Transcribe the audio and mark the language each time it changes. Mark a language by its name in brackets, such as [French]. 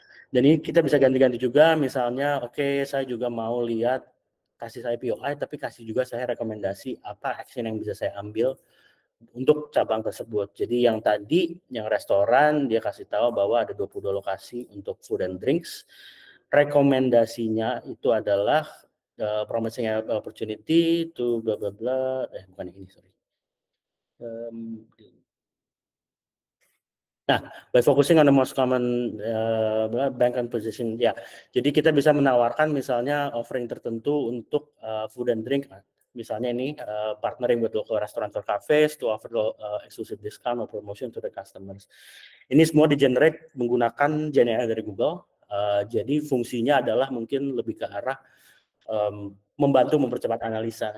[Indonesian] Dan ini kita bisa ganti-ganti juga, misalnya oke, saya juga mau lihat kasih saya POI, tapi kasih juga saya rekomendasi apa action yang bisa saya ambil untuk cabang tersebut. Jadi yang tadi, yang restoran, dia kasih tahu bahwa ada 22 lokasi untuk food and drinks. Rekomendasinya itu adalah [English] promising opportunity to [Indonesian] bla bla bla, bukan ini, sorry. [English] Nah, by focusing on the most common bank and position, ya. [Indonesian] Jadi kita bisa menawarkan misalnya offering tertentu untuk food and drink. Misalnya ini [English] partnering with local restaurant or cafes to offer exclusive discount or promotion to the customers. [Indonesian] Ini semua di-generate menggunakan GenAI dari Google. Jadi fungsinya adalah mungkin lebih ke arah membantu mempercepat analisa.